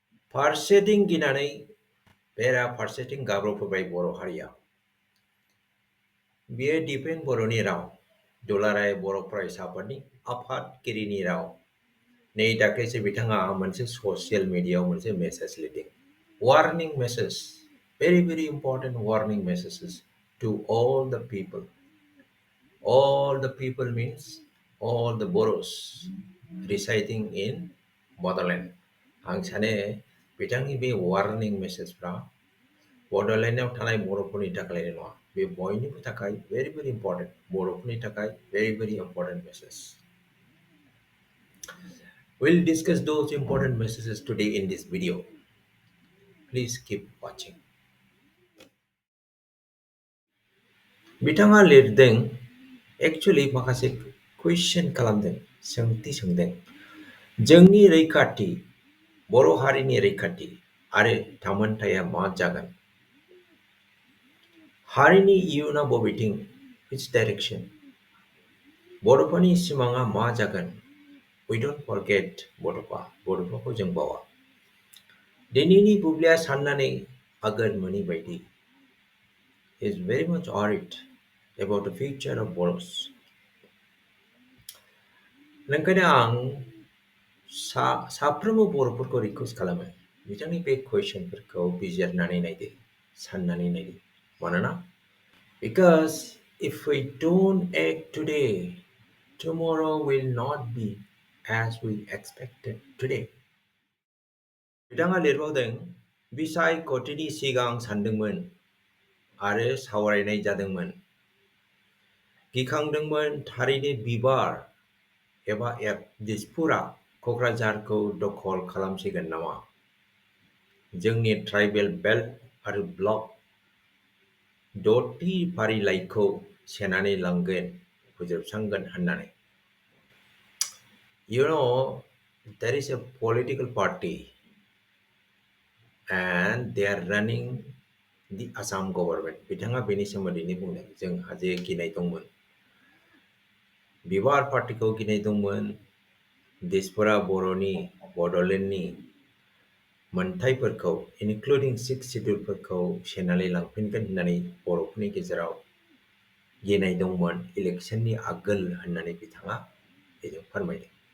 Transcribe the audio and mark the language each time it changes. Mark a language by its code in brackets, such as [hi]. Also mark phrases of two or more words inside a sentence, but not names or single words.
[brx] फारसेथिं गिनानै बेरा फारसेथिं गाब्रबफैबाय बर' हारिया। बेयो दिपेन बर'नि राव, दुलाराय बर' फरायसाफोरनि आफादगिरिनि राव। नै दाख्लैसो बिथाङा मोनसे ससियेल मिडियायाव मोनसे मेसेज लिरदों। वार्निं मेसेज, [en] very important warning messages to all the people. All the people means all the Boros residing in Bodoland. [brx] आं सानो बिथांनि बे वार्निं मेसेजफ्रा बड'लेण्डआव थानाय बर'फोरनि थाखायल' नङा, बे बयनिबो थाखाय [en] very important, [brx] बर'फोरनि थाखाय [en] very important message. We'll discuss those important messages today in this video. Please keep watching. [brx] बिथाङा लिरदों, एक्चुअली माखासे कुइसन खालामदों, सोंथि सोंदों। जोंनि रैखाथि, बर' हारिनि रैखाथि आरो थामोनथाया मा जागोन? हारिनि इयुना बबेथिं? [en] which direction? [brx] बड'फानि सिमाङा मा जागोन? [en] We don't forget [brx] बड'फाखौ जों बावा। दिनैनि बुब्लिया साननानै आगोन मोनि बायदि. [en] He is very much worried about the future of Boros. [brx] ओंखायनो आं साफ्रोमबो बर'फोरखौ रिक्वेस्ट खालामो, बिथांनि बे कुइसनफोरखौ बिजिरनानै नायदो, साननानै नायदो। [en] मानोना because if we don't act today, tomorrow will not be as we expected today. [brx] बिथाङा लिरबावदों, बिसायख'थिनि सिगां सानदोंमोन आरो सावरायनाय जादोंमोन। गिखांदोंमोन थारैनो बिबार एबा दिसपुरा क'क्राझारखौ दखल खालामसिगोन नामा? जोंनि [en] tribal belt [brx] आरो ब्लक द'थि फारिलाइखौ सेनानै लांगोन, फोजोबस्रांगोन होननानै। You know, there is a political party and they are running the Assam government. बिथाङा बेनि सोमोन्दैनो बुंदों, जोंहा जे गिनाय दंमोन, बिबार पार्टीखौ गिनाय दंमोन, दिसपुरा बर'नि बड'लेण्डनि मोनथायफोरखौ इनक्लुडिं 6 शिड्युलफोरखौ सेनानै लांफिनगोन होननानै बर'फोरनि गेजेराव गिनाय दंमोन इलेक्शननि आगोल होननानै बिथाङा बेजों फोरमायदों।